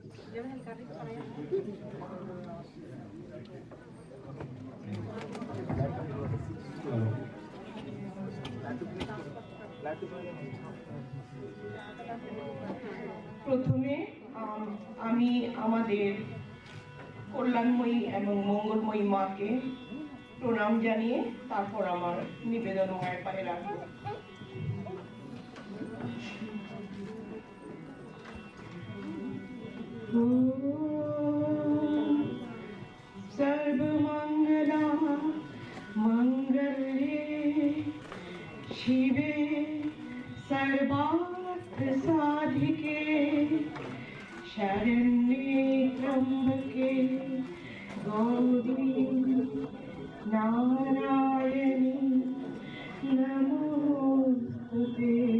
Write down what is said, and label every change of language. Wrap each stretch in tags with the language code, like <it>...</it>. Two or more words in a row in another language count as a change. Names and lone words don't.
<bn>প্রথমে আমি আমাদের কল্যাণময়ী এবং মঙ্গলময়ী মাকে প্রণাম জানিয়ে তারপর আমার নিবেদন মায়ের পায়ে রাখবো।</bn> <sa>सर्वमंगला मंगल्ये शिवे सर्वार्थ साधिके शरण्ये त्र्यंबके गौरी नारायणी नमोस्तुते।</sa>